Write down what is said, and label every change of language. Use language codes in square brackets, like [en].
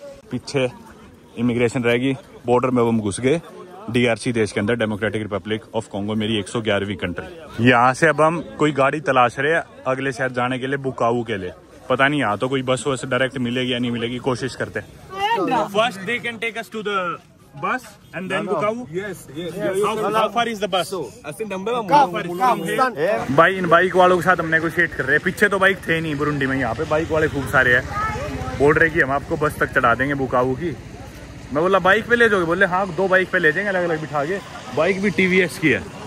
[hi] पीछे इमिग्रेशन रहेगी, बॉर्डर में हम घुस गए। DRC देश के अंदर, डेमोक्रेटिक रिपब्लिक ऑफ कॉन्गो, मेरी 111वीं कंट्री। यहाँ से अब हम कोई गाड़ी तलाश रहे हैं अगले शहर जाने के लिए, बुकावू के लिए। पता नहीं यहाँ तो कोई बस वस डायरेक्ट मिलेगी या नहीं मिलेगी, कोशिश करते हैं। [en] First they can take us to the bus and then Bukavu? Yes. How far is the bus? [hi] भाई इन बाइक वालों के साथ हम नेगोशिएट कर रहे हैं। पीछे तो बाइक थे नहीं बुरुंडी में, यहाँ पे बाइक वाले खूब सारे हैं। बोल रहे कि हम आपको बस तक चढ़ा देंगे बुकावू की। मैं बोला बाइक पे ले जाओगे? बोले हाँ, 2 बाइक पे ले जाएंगे अलग अलग बिठा के। बाइक भी TVS की है।